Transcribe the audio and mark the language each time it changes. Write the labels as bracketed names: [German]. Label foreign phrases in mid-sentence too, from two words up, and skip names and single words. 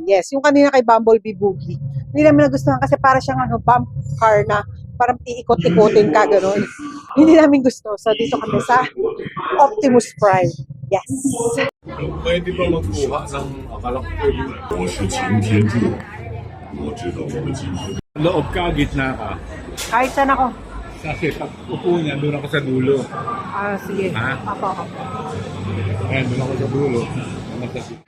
[Filipino] Yes, yung kanina kay Bumblebee Boogie. Hindi namin nagustuhan kasi para siyang [English] bump car [Filipino] na parang iikot-ikotin ka, gano'n. Hindi namin gusto. So, dito kami sa Optimus Prime. Yes. Pwede ba magkuha ng akala ko pwede? [Chinese] 我是擎天柱，我知道我们今天 [Filipino] Loob ka, gitna ka. Kahit saan ako. Kasi pag upo niya, doon ako sa dulo. Ah, sige. Ha? Apo. Ayan, doon ako sa dulo. Nasa